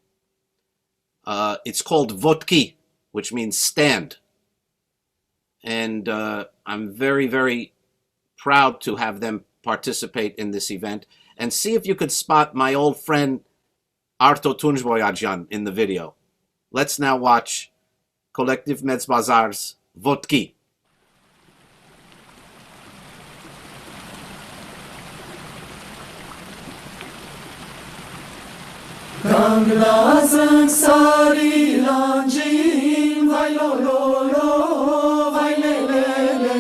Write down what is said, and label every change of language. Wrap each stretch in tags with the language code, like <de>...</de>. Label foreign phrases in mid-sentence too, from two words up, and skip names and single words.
<en>It's called Vodki, which means stand. And I'm very proud to have them participate in this event. And see if you could spot my old friend Arto Tunçboyacyan in the video. Let's now watch Collective Medz Bazar's Vodki.</en> <ku>Ganglazın sarı lancin, vay lo lo lo, vay le le le.</ku>